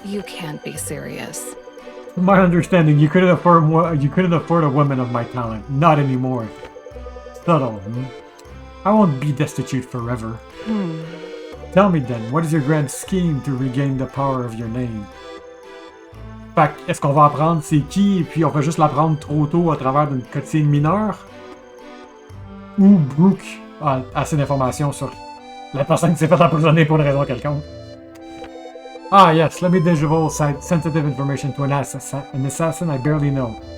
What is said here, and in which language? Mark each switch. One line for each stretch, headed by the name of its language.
English: You can't be serious. From my understanding, you couldn't afford a woman of my talent. Not anymore. Subtle. I won't be destitute forever. Tell me then, what is your grand scheme to regain the power of your name?
French: Fait que, est-ce qu'on va apprendre c'est qui, et puis on va juste l'apprendre trop tôt à travers d'une cutscene mineure? Ou Brooke a assez d'informations sur la personne qui s'est fait emprisonner pour une raison quelconque?
English: Ah yes, let me divulge sensitive information to an assassin I barely know.